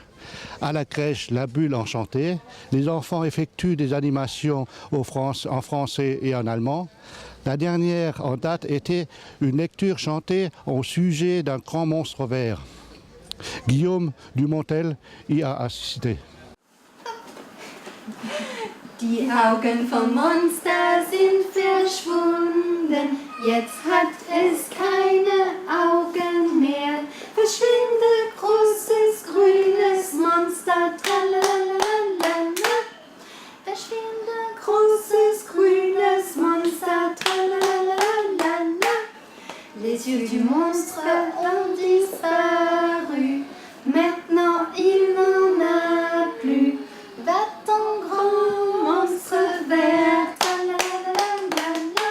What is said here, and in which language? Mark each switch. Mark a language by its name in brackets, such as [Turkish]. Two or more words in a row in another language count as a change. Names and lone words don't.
[French] À la crèche, la bulle enchantée. Les enfants effectuent des animations en français et en allemand. La dernière en date était une lecture chantée au sujet d'un grand monstre vert. Guillaume Dumontel y a assisté. [German] Die Augen vom Monster sind verschwunden, jetzt hat es keine Augen mehr. Verschwinde, großes grünes Monster, tralalala. Verschwinde, großes grünes Monster, tralalala. [French] Les yeux du monstre ont disparu, maintenant il n'en a plus. Va-t'en grand monstre vert, tralalala.